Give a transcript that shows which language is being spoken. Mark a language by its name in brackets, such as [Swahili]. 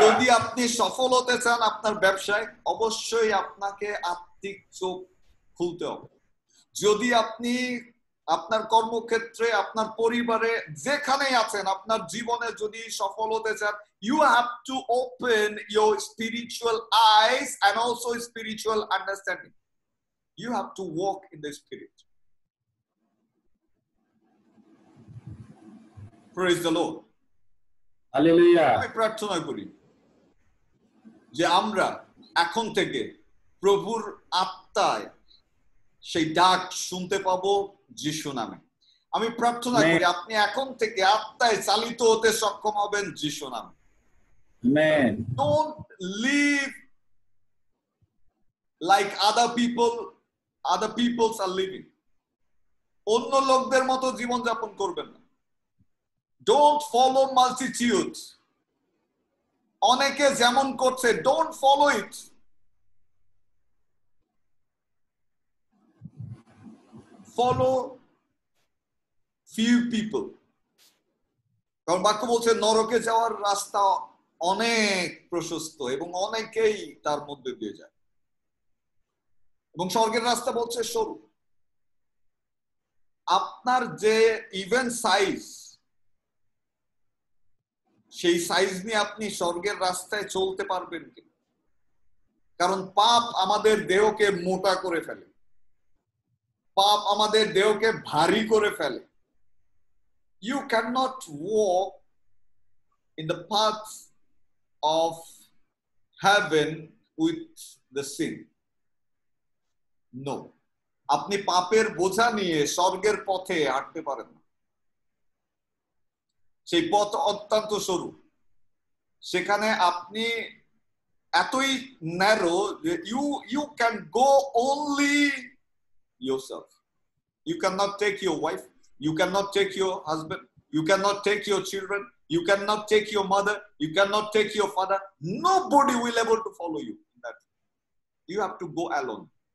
[Bangla] যদি আপনি সফল হতে চান আপনার ব্যবসায়, অবশ্যই আপনাকে আত্মিক চোখ খুলতে হবে। যদি আপনি আপনার কর্মক্ষেত্রে, আপনার পরিবারে, যেখানেই আছেন, আপনার জীবনে যদি সফল হতে চান, [English] you have to open your spiritual eyes and also spiritual understanding. You have to walk in the spirit. Praise the Lord. [Bangla] Hallelujah. আমি প্রার্থনা করি যে আমরা এখন থেকে প্রভুর আত্মায় সেই ডাক শুনতে পাবো যিশু নামে। আমি প্রার্থনা করি আপনি এখন থেকে আত্মায় চালিত হতে সক্ষম হবেন যিশু নামে। Amen. [English] Don't live like other peoples are living. [Bangla] অন্য লোকদের মতো জীবন যাপন করবেন না। [English] Don't follow multitudes. [Bangla] অনেকে যেমন করছে, [English] don't follow it. Follow few people. [Bangla] কারণ বাক্য বলছে নরকে যাওয়ার রাস্তা অনেক প্রশস্ত এবং অনেকেই তার মধ্যে দিয়ে যায়, এবং স্বর্গের রাস্তা বলছে সরু। আপনার যে ইভেন্ট সাইজ, সেই সাইজ নিয়ে আপনি স্বর্গের রাস্তায় চলতে পারবেন কি? কারণ পাপ আমাদের দেহকে মোটা করে ফেলে, পাপ আমাদের দেহকে ভারী করে ফেলে। [English] You cannot walk in the path of heaven with the sin. No. [Bangla] আপনি পাপের বোঝা নিয়ে স্বর্গের পথে হাঁটতে পারেন না। সেই পথ অত্যন্ত সরু, সেখানে আপনি এতই ন্যারো যে [English] you can go only yourself. You cannot take your wife, you cannot take your husband, you cannot take your children, you cannot take your mother, you cannot take your father. Nobody will able to follow you in that. You have to go alone.